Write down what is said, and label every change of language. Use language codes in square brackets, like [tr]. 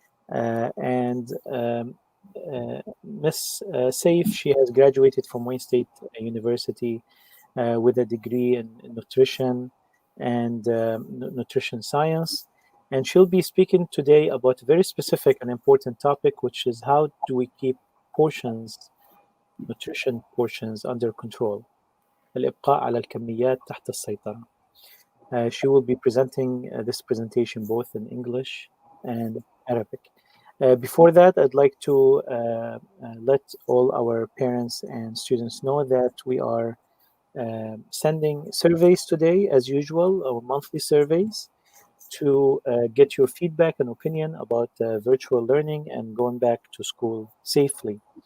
[en] Ms. Saif, she has graduated from Wayne State University with a degree in nutrition and nutrition science. And she'll be speaking today about a very specific and important topic, which is how do we keep nutrition portions under control. [ar] الإبقاء على الكميات تحت السيطرة. [en] She will be presenting this presentation both in English and Arabic. Before that, I'd like to let all our parents and students know that we are sending surveys today, as usual, our monthly surveys, to get your feedback and opinion about virtual learning and going back to school safely.